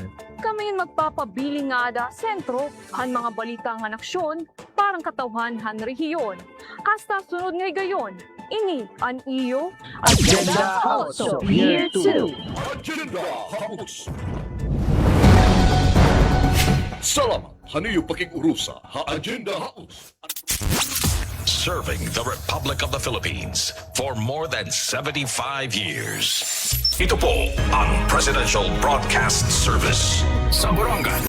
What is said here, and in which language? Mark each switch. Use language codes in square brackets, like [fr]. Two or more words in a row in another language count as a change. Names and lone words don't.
[war] Kami magpapabili nga da sentro han mga balita nga aksyon parang katawhan han rehiyon. Hasta sunod ngay gayon. Ini ang iyo Agenda House Year 2. Agenda House. Salamat haniyo pakigurusa ha Agenda House. [en] Serving the Republic of the Philippines for more than 75 years. [tl] Ito po ang Presidential Broadcast Service sa Borongan.